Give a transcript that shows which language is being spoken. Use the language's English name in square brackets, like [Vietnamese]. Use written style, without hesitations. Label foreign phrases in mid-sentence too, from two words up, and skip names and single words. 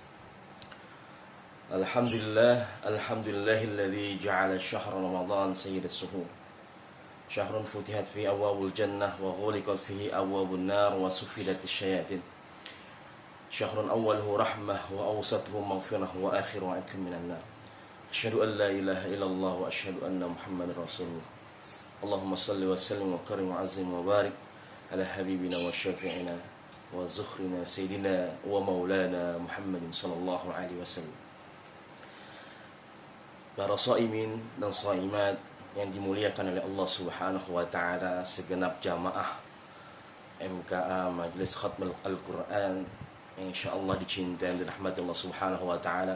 [Arabic] الحمد لله الذي جعل شهر رمضان سيد الشهور. شهر فتحت في أبواب الجنة وغلقت فيه أبواب النار وصفدت الشياطين. شهر أوله رحمة وأوسطه مغفرة وآخره عتق من النار. أشهد أن لا إله إلا الله وأشهد أن محمدا رسول الله. اللهم صل وسلم وكرم وعظم وبارك على حبيبنا وشفيعنا وذخرنا سيدنا ومولانا محمد صلى الله عليه وسلم. [Indonesian] Para shaimin dan shaimat yang dimuliakan oleh Allah [Arabic] سبحانه وتعالى, [Indonesian] segenap jamaah MKA Majelis Khatmul Al-Qur'an yang insyaallah dicintai dan dirahmati Allah [Arabic] سبحانه وتعالى.